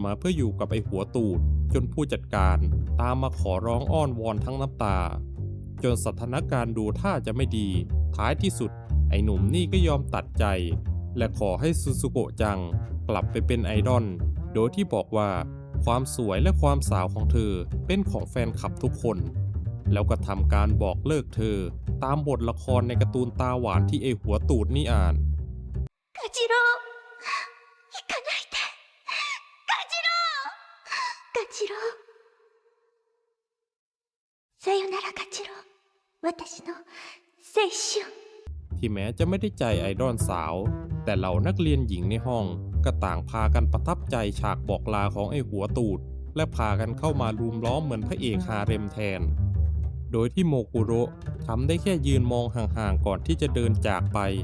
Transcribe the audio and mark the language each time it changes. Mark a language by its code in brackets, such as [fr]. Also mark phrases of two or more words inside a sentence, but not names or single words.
[th] มาเพื่ออยู่กับไอหัวตูดจนผู้จัดการตามมาขอร้องอ้อนวอนทั้งน้ำตาจนสถานการณ์ดูท่าจะไม่ดีท้ายที่สุดไอหนุ่มนี่ก็ยอมตัดใจและขอให้ซูซูโกะจังกลับไปเป็นไอดอลโดยที่บอกว่าความสวยและความสาวของเธอเป็นของแฟนคลับทุกคนแล้วก็ทำการบอกเลิกเธอตามบทละครในการ์ตูนตาหวานที่ไอหัวตูดนี่อ่าน [ja] カジロウ行かないでカジロウカジロウさよならカジロウ私の青春 [th] ที่แม้จะไม่ได้ใจไอดอลสาวแต่เหล่านักเรียนหญิงในห้องก็ต่างพากันประทับใจฉากบอกลาของไอหัวตูดและพากันเข้ามารุมล้อมเหมือนพระเอกฮาเร็มแทนโดยที่โมกุโระทำได้แค่ยืนมองห่างๆก่อนที่จะเดินจากไป